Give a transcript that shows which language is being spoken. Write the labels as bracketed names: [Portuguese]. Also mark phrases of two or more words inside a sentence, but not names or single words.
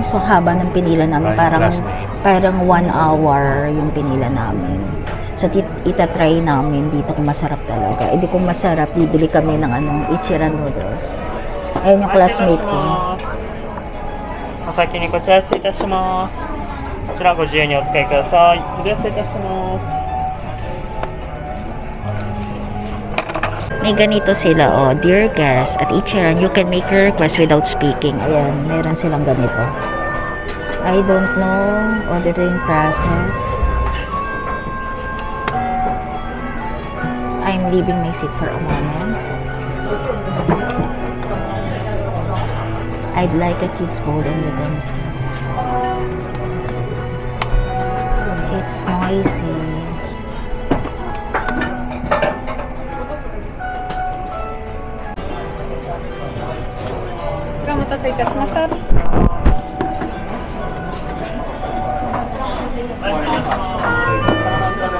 [Filipino] So haba ng pinila namin, parang 1 hour yung pinila namin. So itatry namin dito kung masarap talaga. Hindi kung masarap, bibili kami ng Ichiran noodles. Ayun yung classmate ko. [Japanese] お先にこちら失礼いたします。こちらご自由にお使いください。ご利用失礼いたします。 [Filipino] May ganito sila, [English] oh, dear guest, at Ichiran, you can make your request without speaking. [Filipino] Ayan, meron silang ganito. [English] I don't know, ordering process. I'm leaving my seat for a moment. I'd like a kid's bowl and utensils. It's noisy. [Filipino] Ito